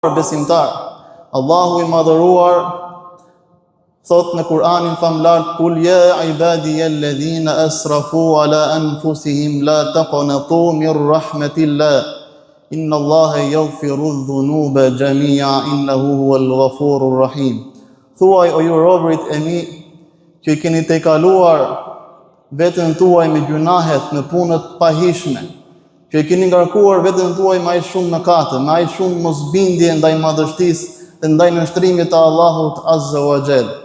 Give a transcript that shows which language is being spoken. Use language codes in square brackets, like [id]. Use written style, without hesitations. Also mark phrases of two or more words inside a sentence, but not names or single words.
[sq] besimtar. Allahu I madhëruar thot në Kur'anin famlar: [ar] "قل يا عبادي الذين أسرفوا على أنفسهم لا تقنطوا من رحمة الله. إن الله يغفر الذنوب جميعا إنه هو الغفور الرحيم." [sq] Thuaj o ju robërit e mi që I keni tejkaluar veten tuaj me gjunahet, me punët pahishme, që I keni ngarkuar veten tuaj me aq shumë mëkate, me aq shumë mosbindje ndaj madhështisë dhe ndaj nështrimit të Allahut [ar] عز وجل.